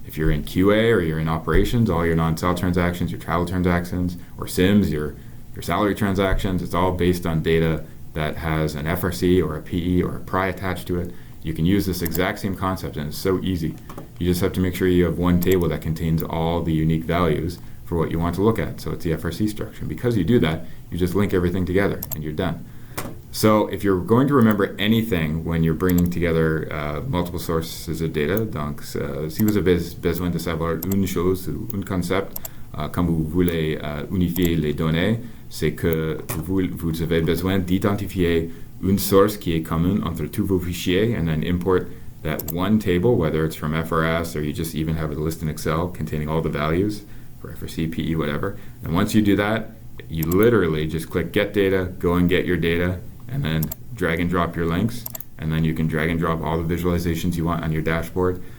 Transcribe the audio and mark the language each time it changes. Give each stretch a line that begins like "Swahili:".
English: If you're in QA or you're in operations, all your non-sale transactions, your travel transactions, or SIMs, your salary transactions, it's all based on data that has an FRC or a PE or a PRI attached to it. You can use this exact same concept, and it's so easy. You just have to make sure you have one table that contains all the unique values for what you want to look at. So it's the FRC structure. And because you do that, you just link everything together and you're done. So if you're going to remember anything when you're bringing together multiple sources of data,
French: donc si vous avez besoin de savoir une chose ou un concept quand vous voulez unifier les données, c'est que vous avez besoin d'identifier une source qui est commune entre tous vos fichiers,
English: and then import that one table, whether it's from FRS or you just even have a list in Excel containing all the values for FRC, PE, whatever. And once you do that, you literally just click Get Data, go and get your data, and then drag and drop your links. And then you can drag and drop all the visualizations you want on your dashboard.